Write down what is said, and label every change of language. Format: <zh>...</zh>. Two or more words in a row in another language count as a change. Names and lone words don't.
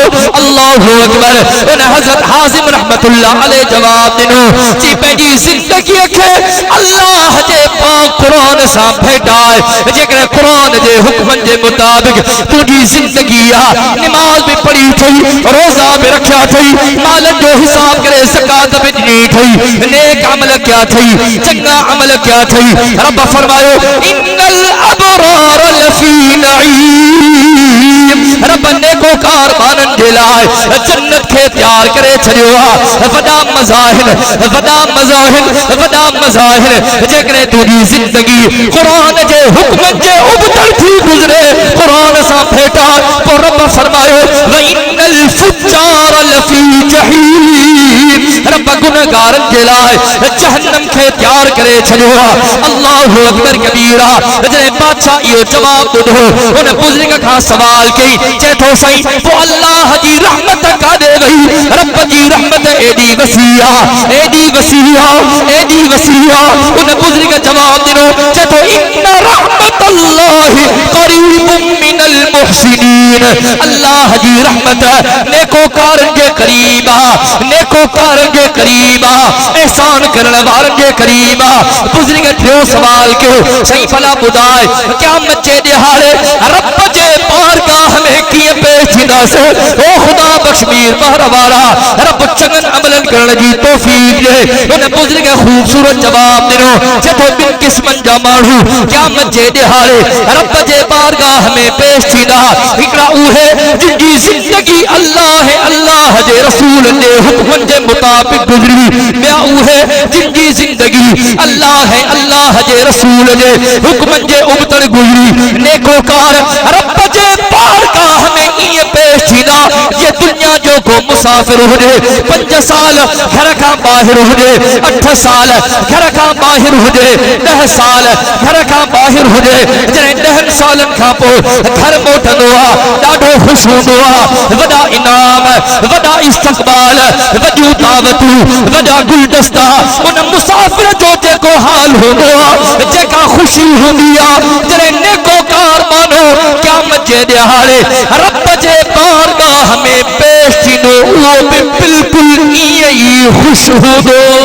<ar>الله أكبر</ar> <sd>उन हजरत हाजिम</sd> <ar>رحمة الله عليه</ar> <sd>जवाब दिनो जी पेजी जिंदगी के अल्लाह जे पाक कुरान सा भेटाए जेकर कुरान जे हुक्मन जे मुताबिक तुझी जिंदगी आ नमाज भी पढ़ी थई रोजा भी रखा थई माल जो हिसाब करे ज़कात भी दी थई नेक अमल क्या थई चंगा अमल क्या थई रब फरमायो</sd> <ar>إن الأبرار لفي</ar> <sd>नईम रब ने को कारबानन जे लाए जन्नत के तैयार करे छड़ियो आ वडा मज़ाहिर जेकरे तुझी जिंदगी कुरान जे हुक्म जे उबतल थी गुजरे कुरान सा भेटा तो रब फरमायो</sd> <ar>وإن الفجار لفي جحيم</ar> <sd>रब गुनहगारन जे लाए जहन्नम के तैयार करे छड़ियो</sd> <ar>الله أكبر كبيرا</ar> <sd>जने बादशाह यो जवाब दो उन बुजुर्ग का सवाल कई चेतो सही वो अल्लाह जी रहमत का दे गई रब जी रहमत एडी वसीया उन बुजुर्ग जवाब दिनो चेतो</sd> <ar>إن رحمت الله قريب من المحسنين</ar> <sd>अल्लाह जी रहमत नेकोकारन के करीबा एहसान करने वारन के करीबा बुजुर्ग थियो सवाल क्यों सही भला बुधाए क़यामत जे दिहाड़े रब जे बारगाह में किए पेश थींदा से ओ खुदा बख्शीर बहर वाला रब चंगन अमलन करण जी तौफीक दे उन बुजुर्ग खूबसूरत जवाब दिनो जतो बिन किस्मन जा मानू क़यामत जे दिहाड़े रब जे बारगाह में पेश थींदा हिकड़ा उहे जिनकी जिंदगी अल्लाह जे جے رسول دے حکم جے مطابق گزری بیا اوہے جن جی زندگی اللہ جے رسول دے حکم جے ابتر گزری نیکوکار رب جے بارگاہ میں یہ پیش تھینا یہ دنیا جو کو مسافر ہو جے 5 سال گھر کا باہر ہو جے 8 سال گھر کا باہر ہو جے 10 سال گھر کا باہر ہو جے جنہیں 10 سالن کا پو گھر موٹن ہوا ڈاڈو خوش ہوا وڈا انعام وڈا استقبال وڈو دعوت وڈا گلدستہ ان مسافر جو جے کو حال ہوا جے کا خوشی ہو دیا جنہیں نیکوکار مانو قیامت جے دہاڑے رب جے بارگاہ میں پیش تھینو وہ بھی بالکل ہی خوش ہو دو</sd>